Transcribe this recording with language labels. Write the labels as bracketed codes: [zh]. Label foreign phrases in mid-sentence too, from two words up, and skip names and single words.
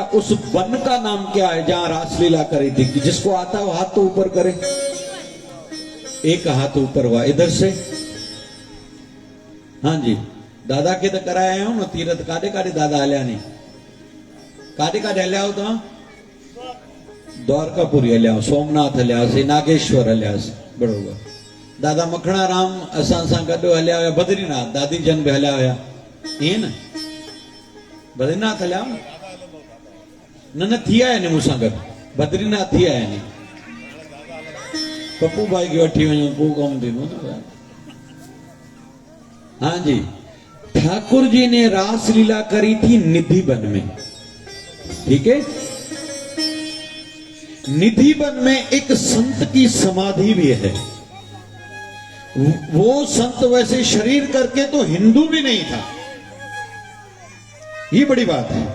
[hi] उस वन का नाम क्या है जहां रासलीला करी थी? जिसको आता हो हाथ तो ऊपर करे। एक हाथ ऊपर हुआ इधर से। हाँ जी, दादा के तो कराया हो ना तीरथ, [sd] कादे कादे दादा हल्या नहीं, कादे कादे हल्या हो तो द्वारकापुरी हल्या, सोमनाथ हल्या से, नागेश्वर हल्या से, बरोबर। दादा मखणा राम असां सां गॾु हल्या हुया बद्रीनाथ, दादी जन भी हल्या हुया, ईअं न? बद्रीनाथ हल्या न थी आया ने मूंसां गॾु बद्रीनाथ थी आया ने पप्पू भाई खे वठी वञो पोइ कमु थींदो न। [hi] हाँ जी, ठाकुर जी ने रास लीला करी थी निधि वन में, ठीक है। निधि वन में एक संत की समाधि भी है। वो संत वैसे शरीर करके तो हिंदू भी नहीं था, ये बड़ी बात है।